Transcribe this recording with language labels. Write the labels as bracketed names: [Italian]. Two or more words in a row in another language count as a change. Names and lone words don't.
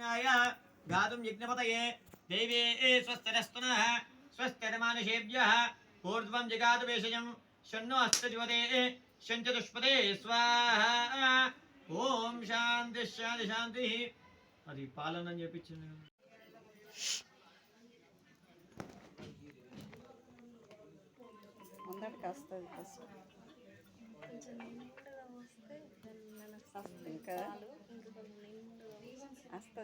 [Sanskrit] देवाय गातुं यज्ञपतये देवे स्वस्तिरस्तुनः स्वस्तिर्मानुषेभ्यः ऊर्ध्वं जगातु वेशजं शन्नो हस्तज्वते शञ्चतुष्पदे स्वाहा ओम शांति शांति शांति [Telugu] అది పాలనని చెప్పించింది ముందటికి వస్తుంది ఫస్ట్ ఇంకా వస్తుంది